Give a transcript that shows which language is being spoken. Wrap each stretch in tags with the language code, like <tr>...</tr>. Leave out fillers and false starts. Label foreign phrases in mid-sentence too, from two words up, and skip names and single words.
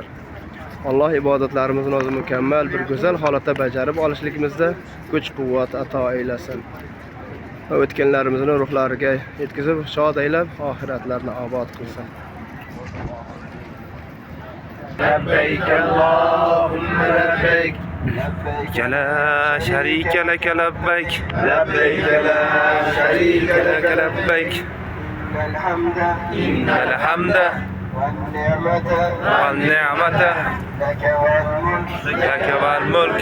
<uz>Alloh ibodatlarimizni o'zi mukammal bir go'zal holatda bajarib olishligimizda kuch-quvvat ato eylesin. O'tganlarimizning ruhlariga yetkazib, shod aylab, oxiratlarni obod qilsin.</uz> <ar>لبيك اللهم لبيك. لا شريك لك لبيك. لبيك لا شريك لك labbayk. إن الحمد والنعمة لك والملك.</ar>